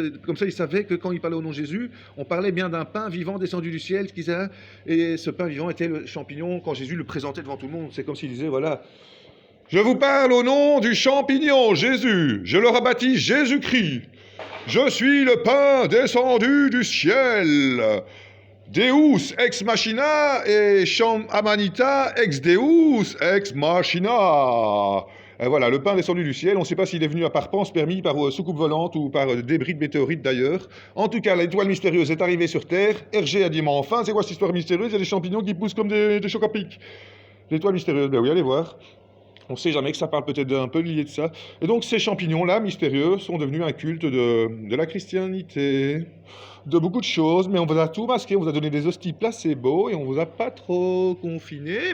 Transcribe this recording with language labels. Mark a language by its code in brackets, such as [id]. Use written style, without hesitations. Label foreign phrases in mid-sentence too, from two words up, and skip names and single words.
[fr] Comme ça, il savait que quand il parlait au nom de Jésus, on parlait bien d'un pain vivant descendu du ciel, et ce pain vivant était le champignon quand Jésus le présentait devant tout le monde. C'est comme s'il disait voilà. Je vous parle au nom du champignon Jésus. Je le rebaptise Jésus-Christ. Je suis le pain descendu du ciel. [la] Deus ex machina et Cham Amanita ex Deus ex machina. [fr] Et voilà, le pain descendu du ciel. On ne sait pas s'il est venu à par pense permis, par soucoupe volante ou par débris de météorites d'ailleurs. En tout cas, l'étoile mystérieuse est arrivée sur Terre. Hergé a dit mais enfin, c'est quoi cette histoire mystérieuse? Il y a des champignons qui poussent comme des chocs à pic. L'étoile mystérieuse, ben oui, allez voir. On ne sait jamais que ça parle peut-être un peu lié de ça. Et donc ces champignons-là, mystérieux, sont devenus un culte de la christianité, de beaucoup de choses, mais on vous a tout masqué, on vous a donné des hosties placebo et on vous a pas trop confiné.